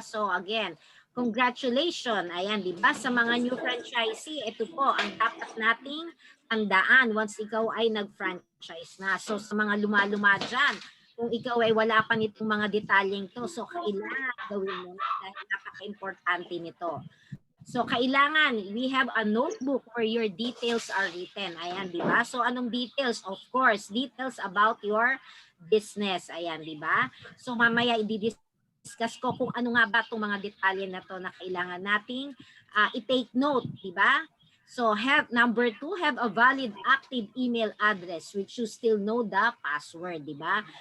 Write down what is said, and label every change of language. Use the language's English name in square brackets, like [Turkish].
[English] So again, congratulations. [Filipino] Ayan, di ba? Sa mga new franchisee, ito po ang dapat nating tandaan once ikaw ay nag-franchise na. So sa mga luma-luma dyan, kung ikaw ay wala pa nitong mga detalyeng to, so kailangan gawin mo na dahil napaka-importante nito. [English] So kailangan we have a notebook where your details are written. Ayan, di ba? So anong details? Of course, details about your business. [Filipino] Ayan, di ba? So mamaya i-discuss ko kung ano nga ba itong mga detalye na to na kailangan nating i-take note, di ba? [English] So number 2, have a valid active email address which you still know the password, di ba?